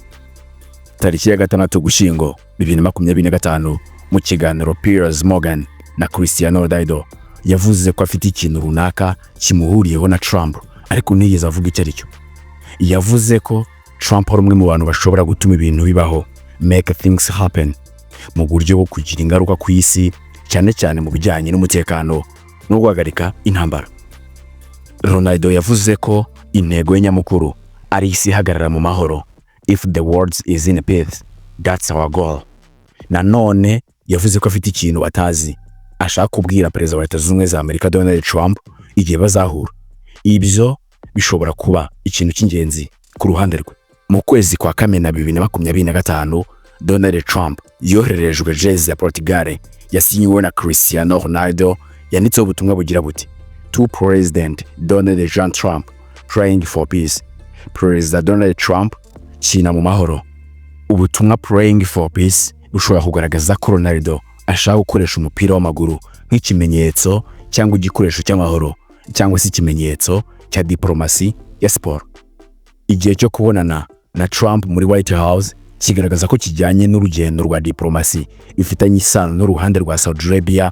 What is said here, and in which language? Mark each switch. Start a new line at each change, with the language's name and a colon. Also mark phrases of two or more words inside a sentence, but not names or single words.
Kinyarwanda: Tariki ya 6 Ugushyingo 2025 mu kiganiro Piers Morgan na Cristiano Ronaldo yavuze ko afite ikintu runaka kimuhuriyeho na Trump, ariko ntiyigeze avuga icyo aricyo. Yavuze ko Trump ari umwe mu bantu bashobora gutuma ibintu bibaho,
English: make things happen,
Kinyarwanda: mu buryo bwo kugira ingaruka ku isi, cyane cyane mu bijyanye n'umutekano no guhagarika intambara. Ronaldo yavuze ko intego nyamukuru ari isi ihagarara mu mahoro.
English: If the world is in peace, that's our goal.
Kinyarwanda: Nanone yavuze ko afite ikintu atazi ashaka kubwira perezida wa Leta Zunze Ubumwe za Amerika Donald Trump igihe bazahura. Ibyo bishobora kuba ikintu cy'ingenzi ku ruhande rwe. Mu kwezi kwa Kamena 2025, Donald Trump yohererejwe jazz ya Portugal yasinyiwe na Cristiano Ronaldo, yanditseho ubutumwa bugira buti:
English: To President Donald John Trump, praying for peace.
Kinyarwanda: Perezida Donald Trump, kina mu mahoro. Ubutumwa
English: praying for peace
Kinyarwanda: bushobora kugaragaza ko Ronaldo ashaka gukoresha umupira w'amaguru nk'ikimenyetso cyangwa igikoresho cy'amahoro, cyangwa se ikimenyetso cya diplomasi ya siporo. Igihe cyo kubonana na Trump muri White House kigaragaza ko kijyanye n'urugendo rwa diplomasi bifitanye isano n'uruhande rwa Saudi Arabia.